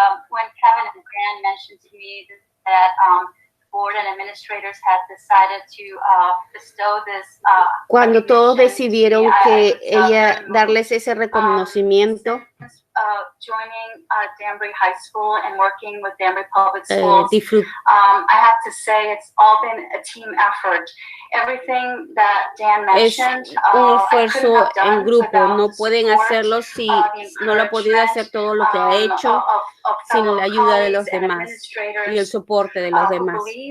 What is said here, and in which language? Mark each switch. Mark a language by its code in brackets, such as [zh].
[en] When Kevin and Gran mentioned to me that board and administrators had decided to bestow this. [es] Cuando todos decidieron que ella darles ese reconocimiento. [en] Joining Danbury High School and working with Danbury Public Schools, I have to say it's all been a team effort. Everything that Dan mentioned, [es] es un esfuerzo en grupo. No pueden hacerlo si no lo ha podido hacer todo lo que ha hecho sin la ayuda de los demás y el soporte de los demás.